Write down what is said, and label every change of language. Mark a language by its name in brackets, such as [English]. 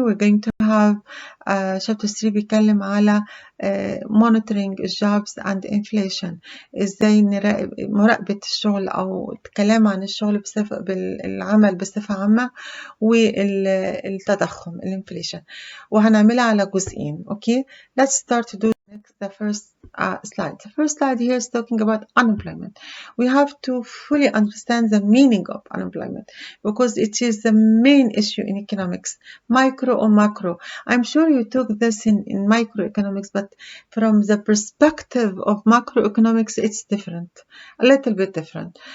[English] We're going to have chapter 3 [Arabic] بيتكلم على [English] monitoring jobs and inflation. [Arabic] ازاي مراقبة الشغل او الكلام عن الشغل بالعمل بصفة عامة والتضخم الانفليشن. وهنعملها على جزئين. Okay. [English] Let's start to do the first slide. The first slide here is talking about unemployment. We have to fully understand the meaning of unemployment because it is the main issue in economics, micro or macro. I'm sure you took this in microeconomics, but from the perspective of macroeconomics, it's different, a little bit different.